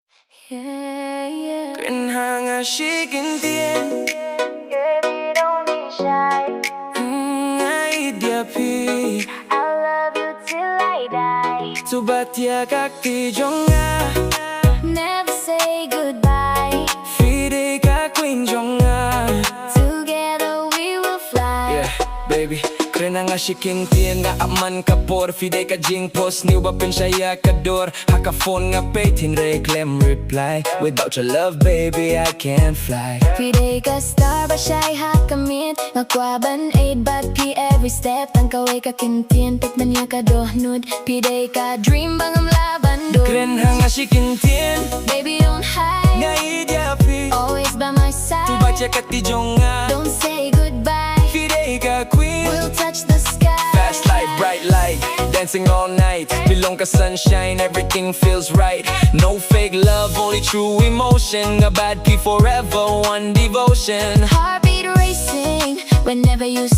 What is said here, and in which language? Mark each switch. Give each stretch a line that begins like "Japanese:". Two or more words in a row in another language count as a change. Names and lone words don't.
Khasi: Kren Kyntien Iaid
English: I love you till I die.
Khasi: Subat ya kakti jong
English: Never say goodbye.
Khasi: Fide ka queen jong
English: Together we will fly. Yeah, baby
Khasi: Kren Kyntien nga aman ka por Fide ka jingphohsniew ba pynshai ka dor Haka phone nga peit hynrei khlem reply
English: Without your love baby I can't fly
Khasi: Pide ka star ba shai haka miet Nga kwah ban ieid but pi
English: every step
Khasi: Tang kawei ka Kyntien pynkmen ka dohnud Pide ka dream bang ngam laban do Kren Kyntien
English: Baby don't hide.
Khasi: nga ieid
English: Always by my side.
Khasi: Subat ya kakti jong
English: Don't say goodbye.
Khasi: Fide ka queen
English: We'll touch the sky. Fast light, bright light, dancing all night Belong ka sunshine, everything feels right No fake love, only true emotion A bad P forever, one devotion Heartbeat racing whenever you smile.